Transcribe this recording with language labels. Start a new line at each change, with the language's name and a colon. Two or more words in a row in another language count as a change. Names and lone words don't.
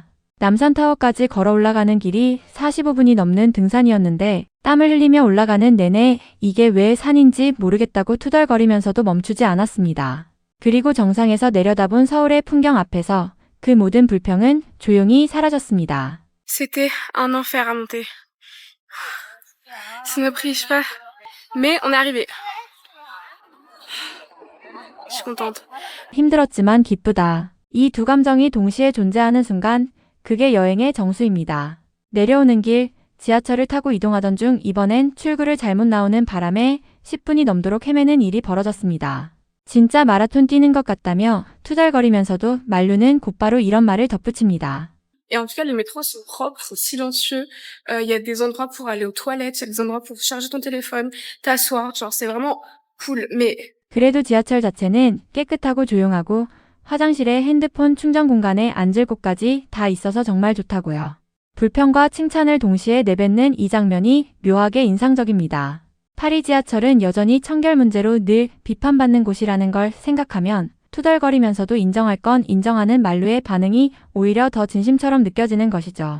Korean: 남산타워까지 걸어 올라가는 길이 45분이 넘는 등산이었는데 땀을 흘리며 올라가는 내내 이게 왜 산인지 모르겠다고 투덜거리면서도 멈추지 않았습니다. 그리고 정상에서 내려다본 서울의 풍경 앞에서 그 모든 불평은 조용히 사라졌습니다.
French: C'était un enfer à monter. Ça m'a pris, je sais pas. Mais on est arrivé. Je suis contente.
Korean: 힘들었지만 기쁘다. 이 두 감정이 동시에 존재하는 순간 그게 여행의 정수입니다. 내려오는 길, 지하철을 타고 이동하던 중 이번엔 출구를 잘못 나오는 바람에 10분이 넘도록 헤매는 일이 벌어졌습니다. 진짜 마라톤 뛰는 것 같다며 투덜거리면서도 말루는 곧바로 이런 말을 덧붙입니다.
French: Et en tout cas, les métros sont propres, silencieux. Il y a des endroits pour aller aux toilettes, il y a des endroits pour charger ton téléphone, t'asseoir. Genre, c'est vraiment cool. Mais
Korean: 그래도 지하철 자체는 깨끗하고 조용하고 화장실에 핸드폰 충전 공간에 앉을 곳까지 다 있어서 정말 좋다고요. 불평과 칭찬을 동시에 내뱉는 이 장면이 묘하게 인상적입니다. 파리 지하철은 여전히 청결 문제로 늘 비판받는 곳이라는 걸 생각하면 투덜거리면서도 인정할 건 인정하는 말루의 반응이 오히려 더 진심처럼 느껴지는 것이죠.